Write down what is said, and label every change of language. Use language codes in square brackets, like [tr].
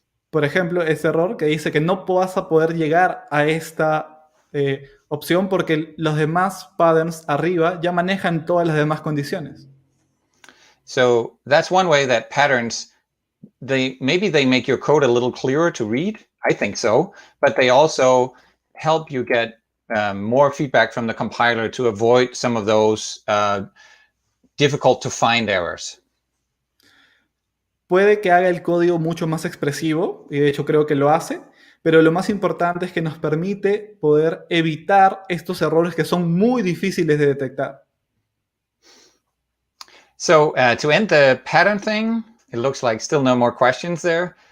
[es] Por ejemplo, este error que dice que no vas a poder llegar a esta opción porque los demás patterns arriba ya manejan todas las demás condiciones. [en] So that's one way that patterns, maybe they make your code a little clearer to read. I think so, but they also help you get more feedback from the compiler to avoid some of those difficult to find errors. [es] Puede que haga el código mucho más expresivo, y de hecho creo que lo hace, pero lo más importante es que nos permite poder evitar estos errores que son muy difíciles de detectar. [en] So to end the pattern thing, it looks like still no more questions there.